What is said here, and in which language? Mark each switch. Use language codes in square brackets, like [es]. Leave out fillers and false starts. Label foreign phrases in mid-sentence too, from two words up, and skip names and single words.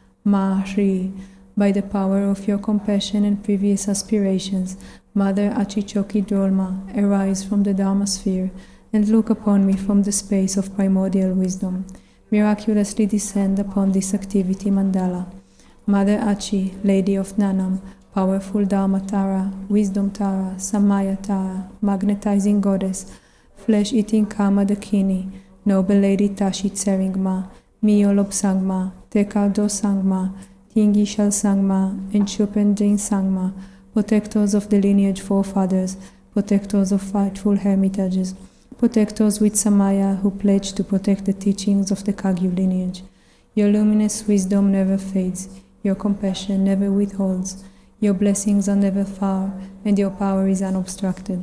[en] Mahri, by the power of your compassion and previous aspirations, Mother Achichoki Drolma, arise from the Dharma sphere, and look upon me from the space of primordial wisdom. Miraculously descend upon this activity mandala. Mother Achi, Lady of Nanam, powerful Dharma Tara, Wisdom Tara, Samaya Tara, magnetizing goddess, flesh-eating Kama Dakini, noble Lady Tashi Tseringma, Miyolob Sangma, Tekaldo Sangma, Tingi Shal Sangma, and Chupendin Sangma, protectors of the lineage forefathers, protectors of rightful hermitages, protectors with Samaya who pledge to protect the teachings of the Kagyu lineage. Your luminous wisdom never fades, your compassion never withholds, your blessings are never far, and your power is unobstructed.